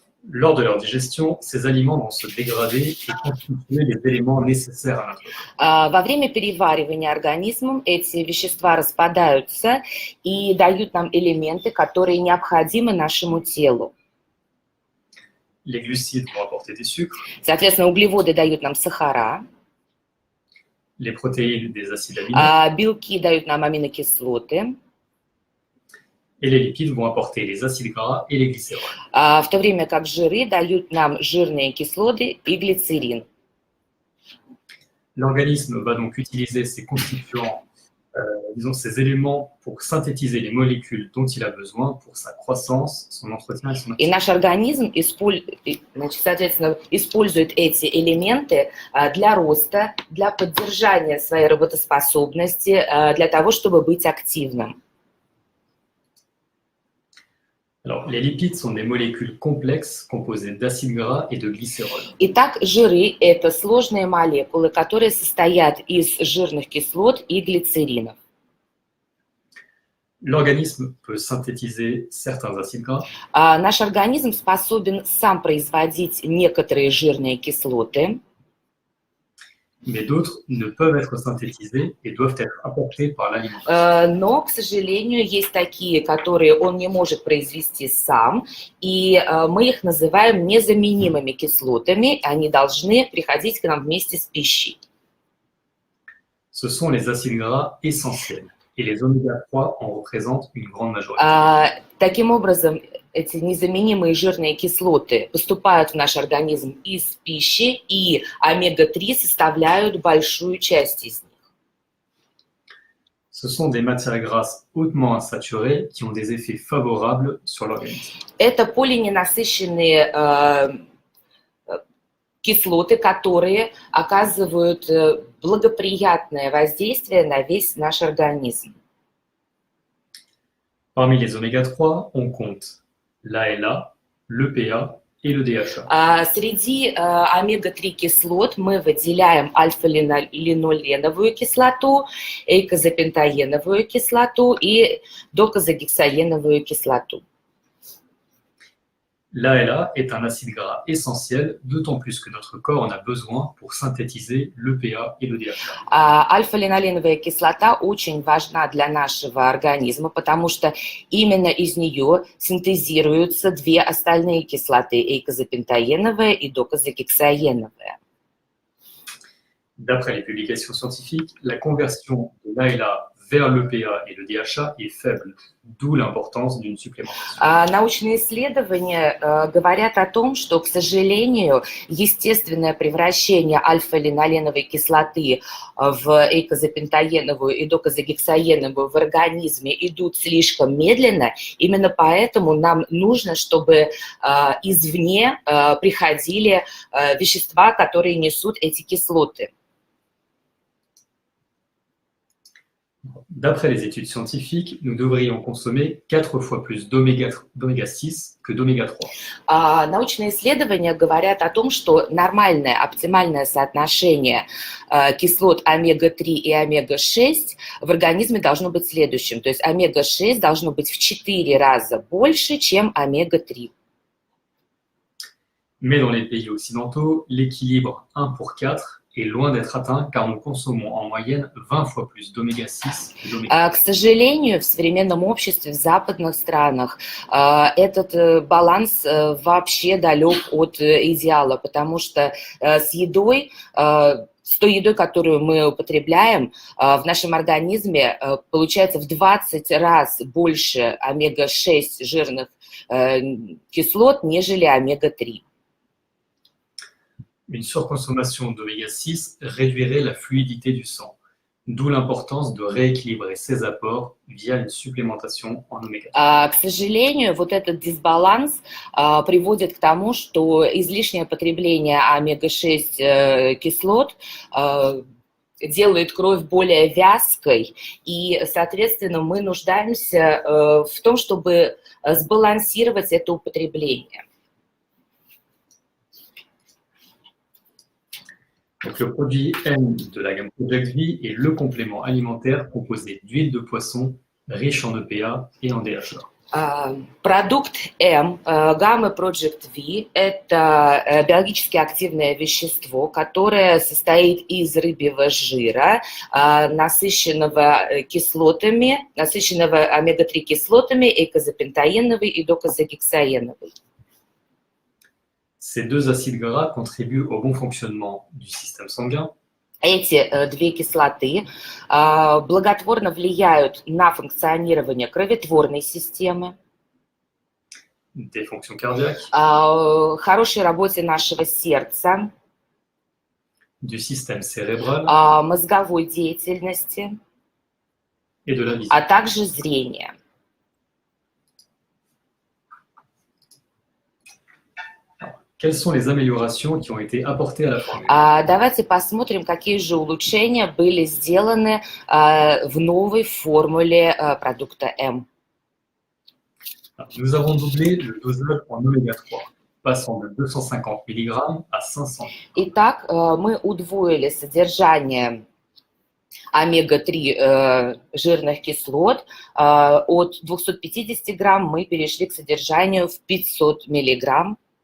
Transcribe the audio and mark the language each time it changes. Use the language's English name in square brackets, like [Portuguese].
[French] Lors de leur digestion, ces aliments vont se dégrader et constituer les éléments nécessaires à notre corps. [Russian] Во время переваривания организмом эти вещества распадаются и дают нам элементы, которые необходимы нашему телу. [French] Les glucides vont apporter des sucres, [Russian] Соответственно, углеводы дают нам сахара, [French] les protéines des acides aminés, [Russian] белки дают нам аминокислоты, [French] et les lipides vont apporter les acides gras et les glycérols. [Russian] в то время как жиры дают нам жирные кислоты и глицерин. [French] L'organisme va donc utiliser ces constituants, ces éléments pour synthétiser les molécules dont il a besoin pour sa croissance, son entretien et son [Russian] И наш организм, соответственно, использует эти элементы для роста, для поддержания своей работоспособности, для того, чтобы быть активным. [French] Alors, les lipides sont des molécules complexes composées d'acides gras et de glycérols. [Russian] Итак, жиры – это сложные молекулы, которые состоят из жирных кислот и глицеринов. [French] L'organisme peut synthétiser certains acides gras, [Russian] Наш организм способен сам производить некоторые жирные кислоты, [French] mais d'autres ne peuvent être synthétisés et doivent être apportés par l'alimentation. [Russian] но, к сожалению, есть такие, которые он не может произвести сам, и мы их называем незаменимыми кислотами, они должны приходить к нам вместе с пищей. [French] Ce sont les acides gras essentiels et les oméga-3 en représentent une grande majorité. [Russian] Таким образом, эти незаменимые жирные кислоты поступают в наш организм из пищи, и омега-3 составляют большую часть из них. [French] Ce sont des matières grasses hautement insaturées qui ont des effets favorables sur l'organisme. [Russian] Это полиненасыщенные кислоты, которые оказывают благоприятное воздействие на весь наш организм. [French] Parmi les oméga-3, on compte l'ALA, l'EPA, et le DHA. [Russian] Среди омега-3 кислот мы выделяем альфа-линоленовую кислоту, эйкозапентаеновую кислоту и докозагексаеновую кислоту. [French] L'ALA est un acide gras essentiel, d'autant plus que notre corps en a besoin pour synthétiser l'EPA et le DHA. [Russian] Альфа-линоленовая кислота очень важна для нашего организма, потому что именно из нее синтезируются две остальные кислоты, эйкозапентаеновая и докозагексаеновая. [French] D'après les publications scientifiques, la conversion de l'ALA vers l'EPA et le DHA est faible, d'où l'importance d'une supplémentation. [Russian] Научные исследования говорят о том, что, к сожалению, естественное превращение альфа-линоленовой кислоты в эйкозапентаеновую и докозагексаеновую в организме идут слишком медленно. Именно поэтому нам нужно, чтобы извне приходили вещества, которые несут эти кислоты. [French] D'après les études scientifiques, nous devrions consommer 4 fois plus d'oméga 6 que d'oméga 3. [Russian] Научные исследования говорят о том, что нормальное, оптимальное соотношение кислот омега-3 и омега-6 в организме должно быть следующим. То есть омега-6 должно быть в 4 раза больше, чем омега-3. [French] Mais dans les pays occidentaux, l'équilibre 1 pour 4 est loin d'être atteint car nous consommons en moyenne 20 fois plus d'oméga 6 que d'oméga 3. [Russian] К сожалению, в современном обществе, в западных странах, этот баланс вообще далек от идеала, потому что с той едой, которую мы употребляем, в нашем организме получается в 20 раз больше омега-6 жирных кислот, нежели омега-3. [French] Une surconsommation d'oméga 6 réduirait la fluidité du sang, d'où l'importance de rééquilibrer ses apports via une supplémentation en oméga 3. [Russian] К сожалению, вот этот дисбаланс приводит к тому, что излишнее потребление омега-6 кислот делает кровь более вязкой, и, соответственно, мы нуждаемся в том, чтобы сбалансировать это употребление. [French] Donc, le produit M de la gamme Project V est le complément alimentaire composé d'huile de poisson riche en EPA et en DHA. [Russian] Продукт М, гаммы Project V, это биологически активное вещество, которое состоит из рыбьего жира, насыщенного кислотами, насыщенного омега-3 кислотами, эйкозапентаеновой и докозагексаеновой. [French] Ces deux acides gras contribuent au bon fonctionnement du système sanguin, [Russian] Эти две кислоты благотворно влияют на функционирование кроветворной системы, [French] des fonctions cardiaques, [Russian] хорошей работе нашего сердца, [French] du système cérébral [Russian] мозговой деятельности, [French] et de la vision. [Russian] а также зрения. [French] Quelles sont les améliorations qui ont été apportées à la formule? [Russian] Давайте посмотрим, какие же улучшения были сделаны в новой формуле продукта М. [French] Nous avons doublé le dosage en oméga 3, passant de 250 mg à 500 mg. [Russian] Итак, мы удвоили содержание омега-3 жирных кислот. От 250 грамм мы перешли к содержанию в 500 миллиграмм.